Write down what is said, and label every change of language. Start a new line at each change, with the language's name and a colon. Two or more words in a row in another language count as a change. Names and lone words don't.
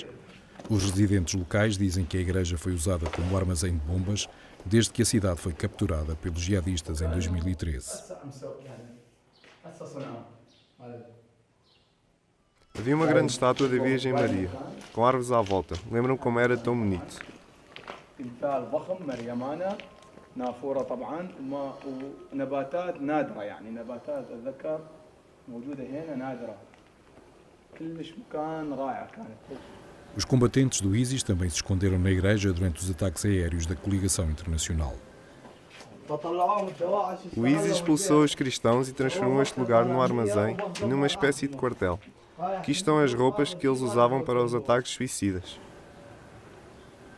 Portuguese: Os residentes locais dizem que a igreja foi usada como armazém de bombas desde que a cidade foi capturada pelos jihadistas em 2013. Havia uma grande estátua da Virgem Maria, com árvores à volta. Lembram como era tão bonito?
Arabic: نافورة طبعا ونباتات نادرة يعني نباتات الذكر موجودة هنا نادرة كلش مكان رائع كانت.
Portuguese: Os combatentes do ISIS também se esconderam na igreja durante os ataques aéreos da coligação internacional. O ISIS expulsou os cristãos e transformou este lugar num armazém e numa espécie de quartel. Aqui estão as roupas que eles usavam para os ataques suicidas.